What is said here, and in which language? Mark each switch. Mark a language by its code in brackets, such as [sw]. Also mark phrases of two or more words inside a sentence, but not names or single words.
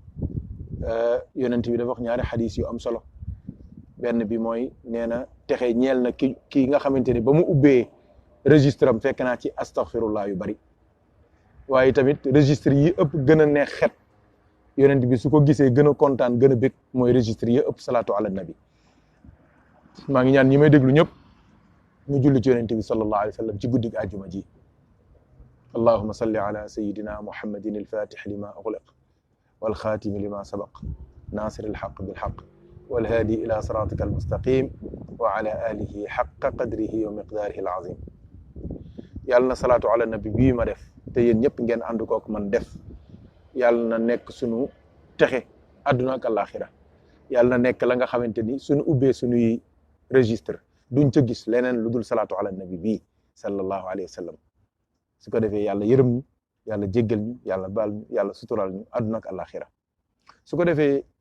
[wo] yonent bi dafa wax ñaari xadis yu am solo benn bi mooy nee na texe ñeel na ki nga xamante ni ba mu ubbee registre am fekk naa ci astaghfirullah yu bari waaye tamit registre yi ëpp gën a neex xet yonent bi su ko gisee gën a kontaan gën a bég mooy registre yi ëpp [ar] الصلاة على النبي [wo] maa ngi ñaan ñi may déglu ñëpp ñu julli ci yonent bi [ar] صلى الله عليه وسلم [wo] ci guddig àjjuma ji [ar] اللهم صل على سيدنا محمد الفاتح لما أغلق والخاتم لما سبق ناصر الحق بالحق والهادي إلى صراطك المستقيم وعلى آله حق قدره ومقداره العظيم يالنا صلاة على النبي بي [wo] ما def te yéen ñëpp ngeen ànd kook man def yàlla na nekk sunu texe àdduna ak àllaaxira yàlla na nekk la nga xamante ni sunu ubbee sunuy registre duñ ca gis leneen lu dul [ar] الصلاة على النبي [wo] bii [ar] صلى الله عليه وسلم [wo] su ko defee yàlla yërëm ñu yàlla jéggal ñu yàlla baal ñu yàlla sutural ñu àdduna ak àllaaxira su ko defee